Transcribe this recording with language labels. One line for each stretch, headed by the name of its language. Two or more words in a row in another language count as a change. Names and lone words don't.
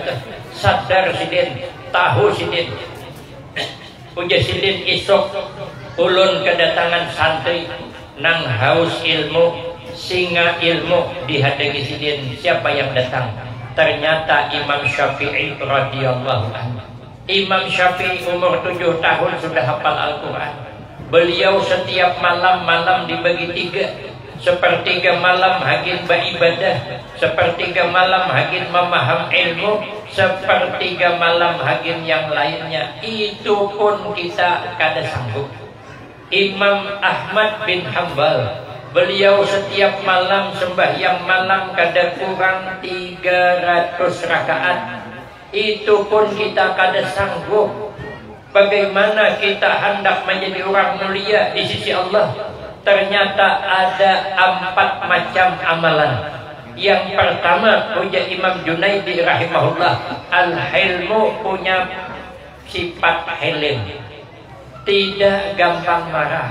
Banjar: Sadar sidin, tahu sidin. Puja sidin isok ulun kedatangan santri nang haus ilmu, singa ilmu dihadangi sidin.
Indonesian: Siapa yang datang? Ternyata Imam Syafi'i
Arabic: رضي الله عنه.
Indonesian: Imam Syafi'i umur 7 tahun sudah hafal Al-Quran. Beliau setiap malam-malam dibagi 3. Sepertiga malam hagin beribadah, sepertiga malam hagin memaham ilmu, sepertiga malam hagin yang lainnya. Itu pun kita kada sanggup. Imam Ahmad bin Hanbal, beliau setiap malam sembahyang malam kada kurang 300 rakaat. Itu pun kita kada sanggup. Bagaimana kita hendak menjadi orang mulia di sisi Allah? Ternyata ada 4 macam amalan. Yang pertama, punya Imam Junaidi rahimahullah, al-hilmu, punya sifat hilim, tidak gampang marah.